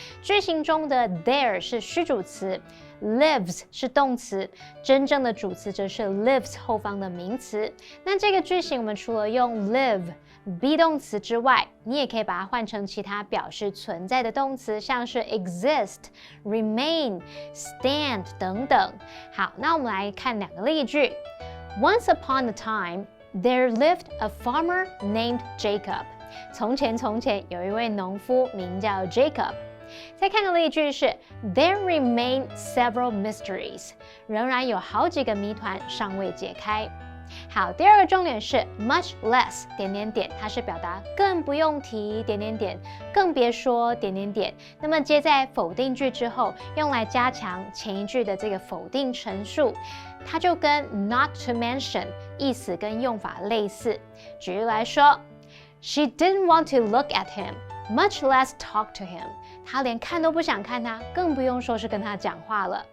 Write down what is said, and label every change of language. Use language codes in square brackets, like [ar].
[zh] 句型中的 there 是虚主词。lives 是动词，真正的主词则是 lives 后方的名词。那这个句型我们除了用 live be 动词之外，你也可以把它换成其他表示存在的动词，像是 exist、remain、stand 等等。好，那我们来看两个例句。 [en] Once upon a time, there lived a farmer named Jacob. [zh] 从前有一位农夫名叫 Jacob。再看的例句是 [en] There remain several mysteries. [zh] 仍然有好几个谜团尚未解开。好，第二个重点是 much less 它是表达更不用提更别说那么接在否定句之后，用来加强前一句的这个否定陈述，它就跟 not to mention 意思跟用法类似。举例来说 [en] She didn't want to look at him, much less talk to him. [zh] 她连看都不想看他，更不用说是跟他讲话了。